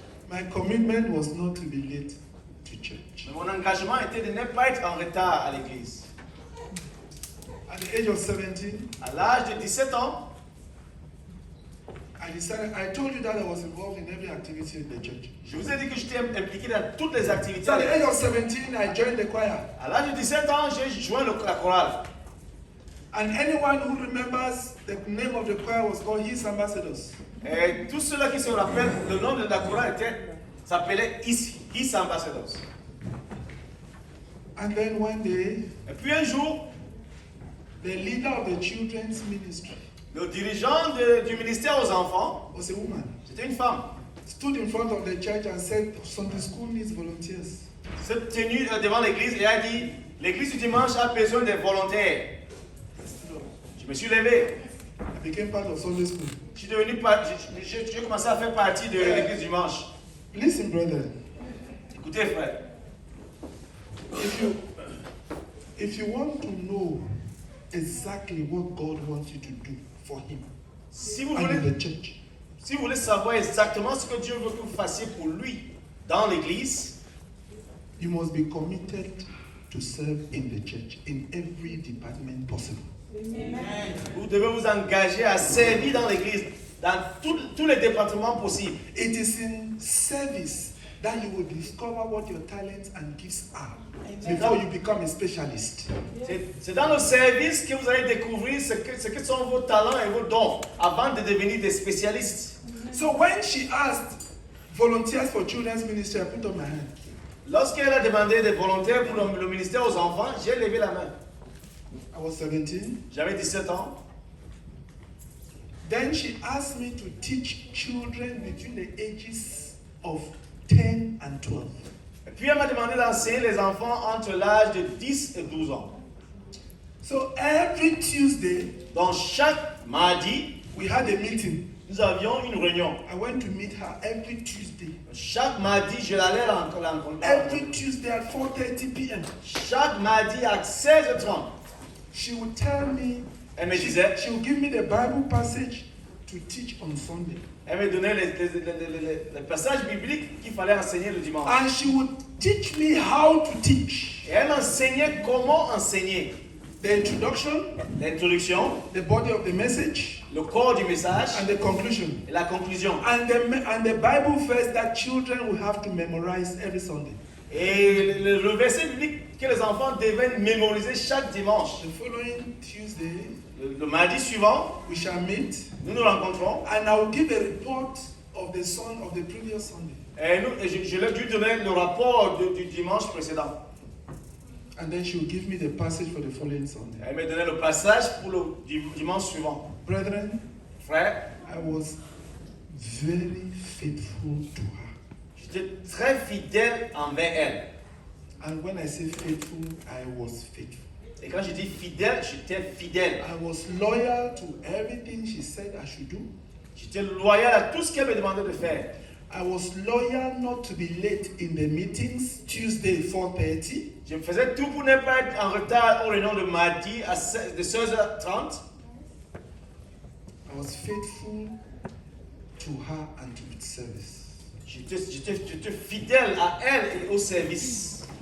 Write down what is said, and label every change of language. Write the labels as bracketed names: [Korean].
[English] my commitment was not to be late to church. [French] mon engagement était de ne pas être en retard à l'église. [English] At the age of 17, [French] À l'âge de 17 ans, [English] I told you that I was involved in every activity in the church. [French] je vous ai dit que j'étais impliqué dans toutes les activités. [English] So at the age of 17, I joined the choir. [French] À l'âge de 17 ans, j'ai joint la chorale. [English] And anyone who remembers the name of the choir was called His Ambassadors. [French] Et tous ceux-là qui se rappellent, le nom de la chorale s'appelait His Ambassadors. [English] And then one day, [French] Et puis un jour, [English] the leader of the children's ministry [French] le dirigeant du ministère aux enfants, [English] was a woman. [French] c'était une femme, [English] Stood in front of the church and said, Sunday school needs volunteers. [French] s'est tenue devant l'église et a dit, l'église du dimanche a besoin de volontaires. Je me suis levé. [English] I became part of Sunday school. [French] J'ai commencé à faire partie de l'église du dimanche. [English] Listen, brethren, [French] Écoutez, frère, [English] if you want to know exactly what God wants you to do for Him [French] si vous [English] and in [French] voulez, [English] the church, [French] si vous voulez savoir exactement ce que Dieu veut que vous fassiez pour lui dans l'église, [English] you must be committed to serve in the church in every department possible. [French] vous devez vous engager à servir dans l'église, dans tous les départements possibles. [English] It is in service that you will discover what your talents and gifts are before you become a specialist. [French] C'est dans le service que vous allez découvrir ce que sont vos talents et vos dons avant de devenir des spécialistes. [English] So when she asked volunteers for children's ministry, I put up my hand. [French] Lorsqu'elle a demandé des volontaires pour le ministère aux enfants, j'ai levé la main. [English] I was 17. [French] J'avais 17 ans. [English] Then she asked me to teach children between the ages of 10 and 12. [French] Et puis elle m'a demandé d'enseigner les enfants entre l'âge de 10 et 12 ans. [English] So every Tuesday, [French] Donc chaque mardi, [English] we had a meeting. [French] nous avions une réunion. [English] I went to meet her every Tuesday. [French] Chaque mardi, je l'allais rencontrer. [English] Every Tuesday at 4:30 p.m. [French] Chaque mardi à 16h30, [English] She would tell me, [French] elle me disait, [English] she would give me the Bible passage to teach on Sunday. [French] elle me donnait les passages bibliques qu'il fallait enseigner le dimanche. [English] And she would teach me how to teach. [French] Et elle m'enseignait comment enseigner. [English] The introduction, [French] L'introduction, [English] the body of the message, [French] le corps du message [English] and the conclusion. [French] et la conclusion. [English] And the Bible verse that children will have to memorize every Sunday. [French] Et le verset biblique que les enfants devaient mémoriser chaque dimanche. [English] The following Tuesday, [French] Le mardi suivant, [English] we shall meet, [French] nous nous rencontrons [English] and I will give a report of the previous Sunday. [French] et je leur dû donner le rapport du dimanche précédent. [English] And then she will give me the passage for the following Sunday. [French] Elle me donnait le passage pour le dimanche suivant. [English] Brethren, [French] Frère, [English] I was very faithful to her. [French] j'étais très fidèle envers elle. [English] And when I say faithful, I was faithful. [French] Et quand je dis fidèle, j'étais fidèle. [English] I was loyal to everything she said I should do. [French] J'étais loyal à tout ce qu'elle me demandait de faire. [English] I was loyal not to be late in the meetings, Tuesday 4:30. [French] Je faisais tout pour ne pas être en retard aux réunions de mardi de 16h30. [English] I was faithful to her and to its service. [French] J'étais fidèle à elle et au service.